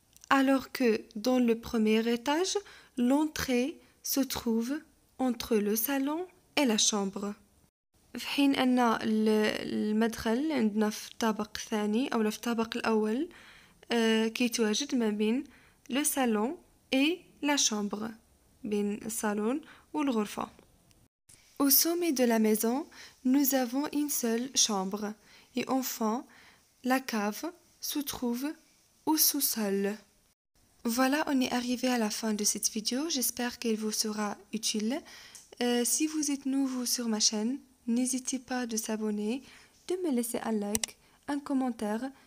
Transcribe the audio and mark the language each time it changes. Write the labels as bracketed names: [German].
[French] alors que dans le premier étage l'entrée se trouve entre le salon et la chambre. [Arabic] في حين أن المدخل عندنا في الطابق الثاني أو في الطابق الأول كيتواجد ما بين [French] le salon et la chambre، [Arabic] بين الصالون والغرفة. [French] Au sommet de la maison, nous avons une seule chambre et enfin la cave se trouve au sous-sol. Voilà, on est arrivé à la fin de cette vidéo. J'espère qu'elle vous sera utile. Si vous êtes nouveau sur ma chaîne, n'hésitez pas de s'abonner, de me laisser un like, un commentaire.